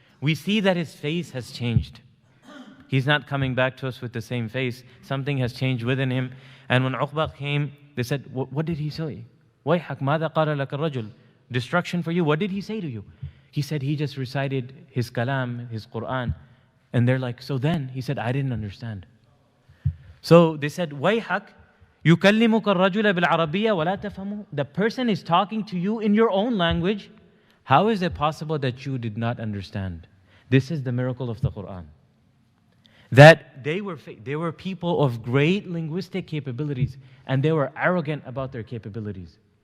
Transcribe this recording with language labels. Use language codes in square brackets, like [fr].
[en] We see that his face has changed. He's not coming back to us with the same face. Something has changed within him. And when Uqba came, they said, what did he say? [ar] وَيْحَكْ مَاذَا قَالَ لَكَ الرَّجُلُ. [en] Destruction for you. What did he say to you? He said he just recited his kalam, his Quran. And they're like, so then? He said, I didn't understand. So they said, [ar] وَيْحَكْ يُكَلِّمُكَ الرَّجُلَ بِالْعَرَبِيَّةِ وَلَا تَفْهَمُهُ. [en] The person is talking to you in your own language. How is it possible that you did not understand? This is the miracle of the Quran. That they were people of great linguistic capabilities, and they were arrogant about their capabilities.